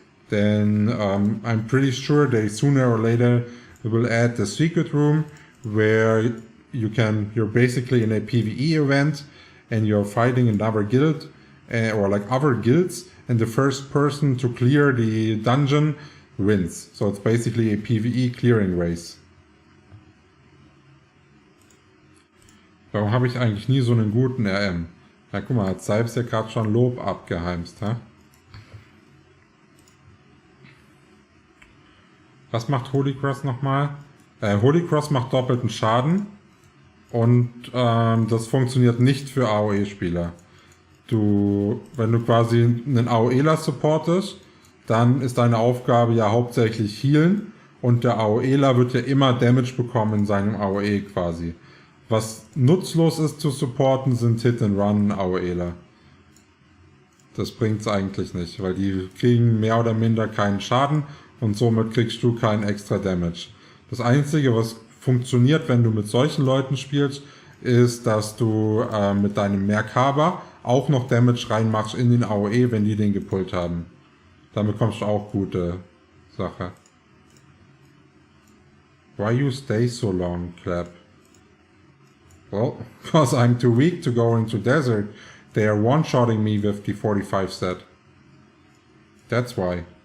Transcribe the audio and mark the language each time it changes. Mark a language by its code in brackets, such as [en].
[en] Then I'm pretty sure they sooner or later will add the secret room where you're basically in a PvE event and you're fighting another guild or like other guilds, and the first person to clear the dungeon wins. So it's basically a PvE clearing race. [de] Warum habe ich eigentlich nie so einen guten RM? Na guck mal, hat Sipes ja gerade schon Lob abgeheimst, hä? Was macht Holy Cross nochmal? Holy Cross macht doppelten Schaden und das funktioniert nicht für AOE-Spieler. Wenn du quasi einen AOEler supportest, dann ist deine Aufgabe ja hauptsächlich healen und der AOEler wird ja immer Damage bekommen in seinem AOE quasi. Was nutzlos ist zu supporten, sind Hit-and-Run AOEler. Das bringt's eigentlich nicht, weil die kriegen mehr oder minder keinen Schaden und somit kriegst du keinen extra Damage. Das Einzige, was funktioniert, wenn du mit solchen Leuten spielst, ist, dass du mit deinem Merkaba auch noch Damage reinmachst in den AOE, wenn die den gepullt haben. Dann bekommst du auch gute Sache. [en] Why you stay so long, Clap? Well, because I'm too weak to go into desert. They are one-shotting me with the 45 set. That's why.